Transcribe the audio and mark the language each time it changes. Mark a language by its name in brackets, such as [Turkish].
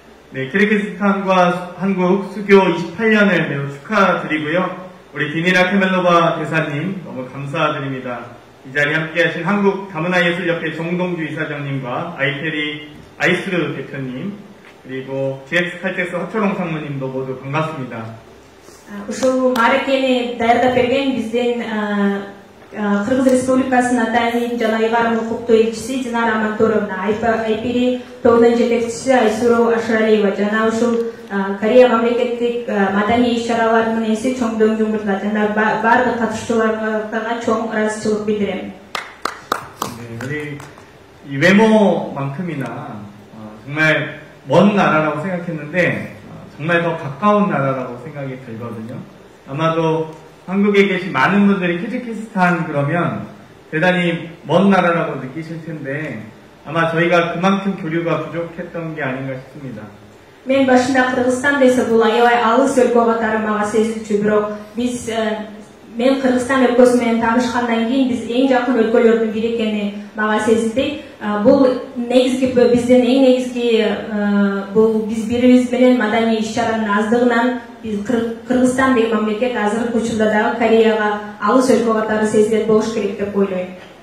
[Korean] 네, 키르기스탄과 한국 수교 28년을 매우 축하드리고요. 우리 디니나 케멜로바 대사님 너무 감사드립니다. 이 자리에 함께하신 한국 다문화예술협회 정동주 이사장님과 아이페리 아이스르 대표님 그리고 GX 칼텍스 허철홍 상무님도 모두 반갑습니다. [Kyrgyz] Ушул мааракени даярдап берген биздин Кыргыз Республикасынын атайын жана ыйгарым укуктуу элчиси Динара Амантуровна, Айпири тобунун жетекчиси Айсуру Ашыралиева жана ушул Корея мамлекеттик маданий иш-чараларынын ээси Чоңдоң Жумурда жана бардык катышуучуларга чоң ыраазычылык билдирем. [Korean] 네, 우리 이 외모만큼이나 정말 먼 나라라고 생각했는데 정말 더 가까운 나라라고 생각이 들거든요. 아마도 한국에 계신 많은 분들이 키르기스탄 그러면 대단히 먼 나라라고 느끼실 텐데 아마 저희가 그만큼 교류가 부족했던 게 아닌가 싶습니다. [Kyrgyz] Мен башында Кыргызстан десе бул аябай алыс өлкө катары мага сезилчү, бирок биз мен Кыргызстан өлкөсү менен таанышкандан кийин биз эң жакын өлкөлөрдүн бири экени мага сезилди. Бул негизги биздин эң негизги бул биз бирибиз менен маданий иш-чаранын аздыгынан биз Кыргызстан деген мамлекет азыркы учурда дагы Кореяга алыс өлкө катары сезилет болуш керек деп ойлойм.